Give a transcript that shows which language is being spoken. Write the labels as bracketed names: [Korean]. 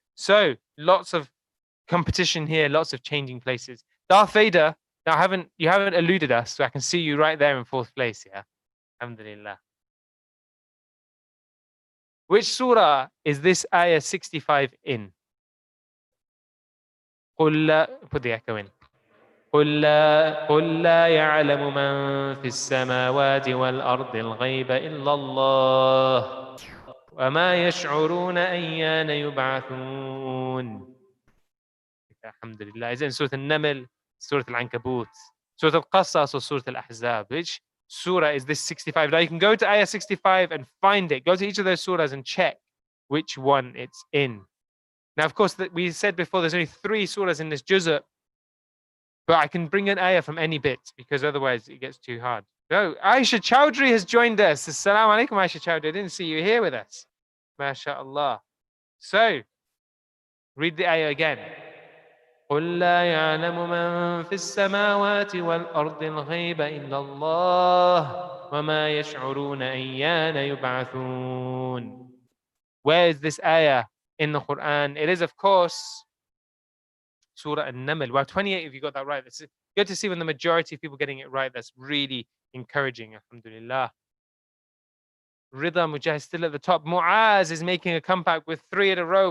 [English] So lots of competition here, lots of changing places. Darth Vader, now you haven't eluded us, so I can see you right there in 4th place, yeah. Alhamdulillah. Which surah is this ayah 65 in? Put the echo in. [Arabic] قل لا يعلم من في السماوات والأرض الغيب إلا الله وما يشعرون أيان يبعثون. [English] Alhamdulillah. Is it in Surah Al-Naml, Surah Al-Ankabut, Surah Al-Qasas, or Surah Al-Ahzab? Which surah is this 65? Now you can go to ayah 65 and find it. Go to each of those surahs and check which one it's in. Now, of course, we said before there's only 3 surahs in this juz', but I can bring an ayah from any bit because otherwise it gets too hard. No, Aisha Chowdhury has joined us. Assalamu alaikum, Aisha Chowdhury. I didn't see you here with us. MashaAllah. So, read the ayah again. [Arabic] قل لا يعلم من في السماوات والأرض الغيب إلا الله وما يشعرون أيان يبعثون. [English] Where is this ayah in the Quran? It is, of course, Surah An-Naml. Wow, 28 if you got that right. It's good to see when the majority of people getting it right. That's really encouraging, alhamdulillah. Rida Mujahid still at the top. Muaz is making a comeback with 3 in a row.